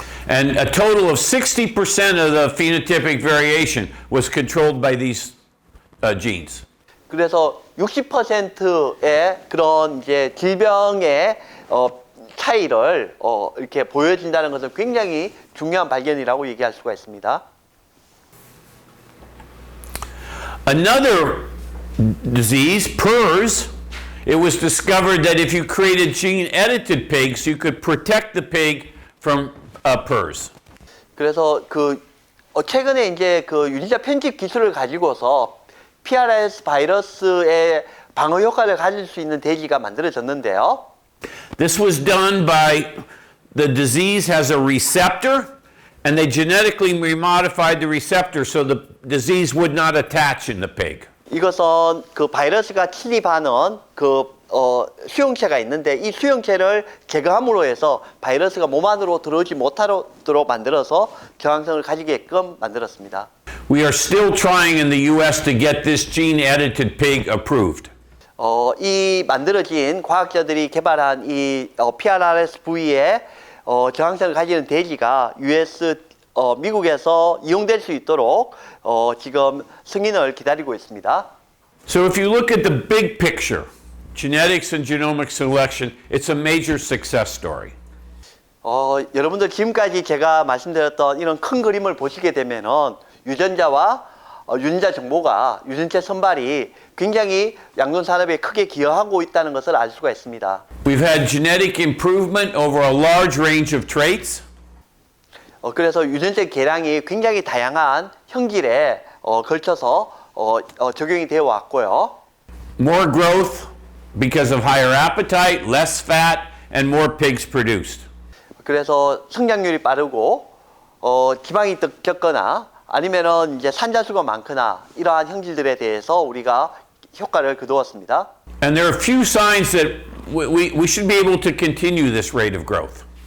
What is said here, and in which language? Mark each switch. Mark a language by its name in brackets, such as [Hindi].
[English] And a total of 60% of the phenotypic variation was controlled by these genes. [Korean] 그래서 60%의 그런 이제 질병의 차이를 이렇게 보여진다는 것은 굉장히 중요한 발견이라고 얘기할 수가 있습니다. [English] Another disease, PRRS, it was discovered that if you created gene-edited pigs, you could protect the pig from PRRS. [Korean] 그래서 최근에 이제 그 유전자 편집 기술을 가지고서 PRRS 바이러스의 방어 효과를 가질 수 있는 돼지가 만들어졌는데요. [English] This was done by the disease has a receptor, and they genetically remodified the receptor so the disease would not attach in the pig. [Korean] 이것은 그 바이러스가 침입하는 수용체가 있는데 이 수용체를 제거함으로 해서 바이러스가 몸 안으로 들어오지 못하도록 만들어서 저항성을 가지게끔 만들었습니다. [English] We are still trying in the US to get this gene-edited pig approved. [Korean] 이 만들어진 과학자들이 개발한 이 PRRSV의 저항성을 가지는 돼지가 미국에서 이용될 수 있도록 지금 승인을 기다리고 있습니다. [English] So if you look at the big picture, genetics and genomic selection, it's a major success story. [Korean] 여러분들 지금까지 제가 말씀드렸던 이런 큰 그림을 보시게 되면은 유전자와 유전자 정보가 유전체 선발이 굉장히 양돈 산업에 크게 기여하고 있다는 것을 알 수가 있습니다. [English] We've had genetic improvement over a large range of traits. [Korean] 그래서 유전체 개량이 굉장히 다양한 형질에 걸쳐서 적용이 되어 왔고요. [English] More growth because of higher appetite, less fat, and more pigs produced. [Korean] 그래서 성장률이 빠르고 지방이 적거나 아니면은 이제 산자수가 많거나 이러한 형질들에 대해서 우리가 효과를 거두었습니다. [English] And there are few signs that we should be able to continue this rate of growth.